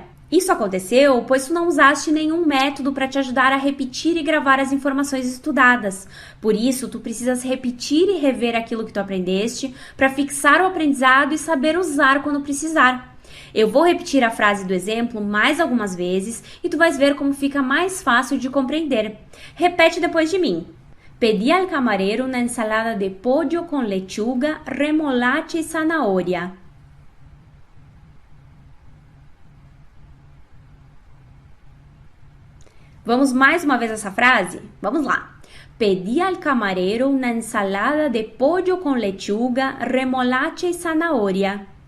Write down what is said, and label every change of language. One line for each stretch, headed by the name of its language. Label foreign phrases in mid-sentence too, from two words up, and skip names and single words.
Portuguese: Isso aconteceu pois tu não usaste nenhum método para te ajudar a repetir e gravar as informações estudadas. Por isso, tu precisas repetir e rever aquilo que tu aprendeste para fixar o aprendizado e saber usar quando precisar. Eu vou repetir a frase do exemplo mais algumas vezes e tu vais ver como fica mais fácil de compreender. Repete depois de mim.
Spanish: Pedí al camarero una ensalada de pollo con lechuga, remolacha y zanahoria.
Portuguese: Vamos mais uma vez essa frase? Vamos lá.
Spanish: Pedí al camarero una ensalada de pollo con lechuga, remolacha y zanahoria.